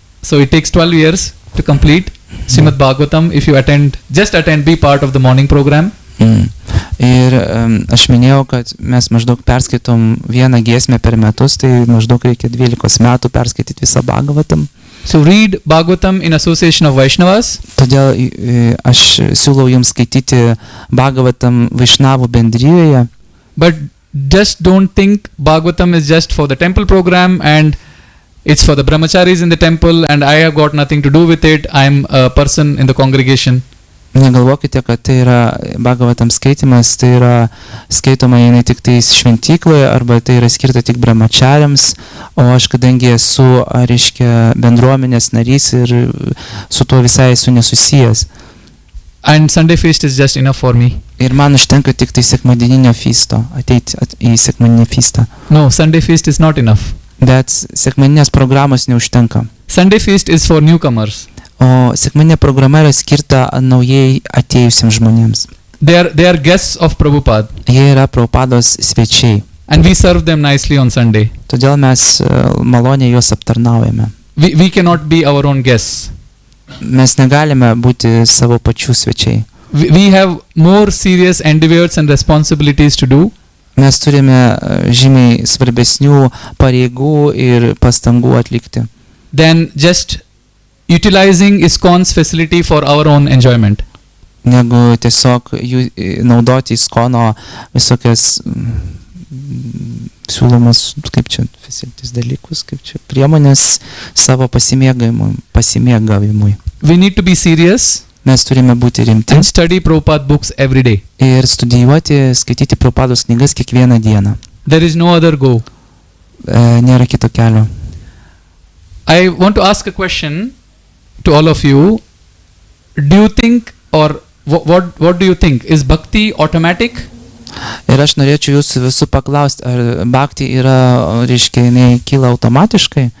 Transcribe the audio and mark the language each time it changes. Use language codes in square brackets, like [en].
[en] So it takes 12 years to complete Srimad Bhagavatam if you just attend, be part of the morning program. [lt] Ir aš minėjau, kad mes maždaug perskaitom vieną giesmę per metus, tai maždaug reikia 12 metų perskaityti visą Bhagavatam. [en] So read Bhagavatam in association of Vaishnavas. [lt] Todėl aš siūlau jums skaityti Bhagavatam Vaishnavų bendrijoje. [en] But just don't think Bhagavatam is just for the temple program and it's for the brahmacharis in the temple and I have got nothing to do with it. I'm a person in the congregation. [lt] Negalvokite, kad tai yra Bhagavatam skaitimas, tai yra skaitoma jinai tik tais šventykloje arba tai yra skirta tik brahmachariams, o aš kadangi esu, reiškia, bendruomenės narys ir su tuo visai esu nesusijęs. [en] And Sunday feast is just enough for me. [lt] Ir man užtenka tik tai sekmadieninio feasto, ateiti į sekmadieninį feastą. [en] No, Sunday feast is not enough. [lt] Bet sekmadieninės programos neužtenka. [en] Sunday feast is for newcomers. [lt] O sekmadieninė programa yra skirta naujai atėjusiems žmonėms. [en] They are guests of Prabhupada. [lt] Jie yra Prabhupados svečiai. [en] And we serve them nicely on Sunday. [lt] Todėl mes maloniai juos aptarnaujame. [en] We cannot be our own guests. [lt] Mes negalime būti savo pačių svečiai. [en] We have more serious endeavors and responsibilities to do. [lt] Mes turime žymiai svarbesnių pareigų ir pastangų atlikti. [en] Than just utilizing ISKCON's facility for our own enjoyment. [lt] Negu tiesiog naudoti ISKCON'o visokias siūlomas, kaip čia, facilities dalykus, kaip čia, priemonės savo pasimėgavimui. [en] We need to be serious. [lt] Mes turime būti rimti. [en] And study Prabhupada books every day. [lt] Ir studijuoti, skaityti Prabhupados knygas kiekvieną dieną. [en] There is no other go. [lt] Nėra kito kelio. [en] I want to ask a question to all of you. Do you think, or what do you think? Is bhakti automatic? [lt] Ir aš norėčiau jūsų visų paklausti, ar bhakti yra, reiškia, jinai kyla automatiškai?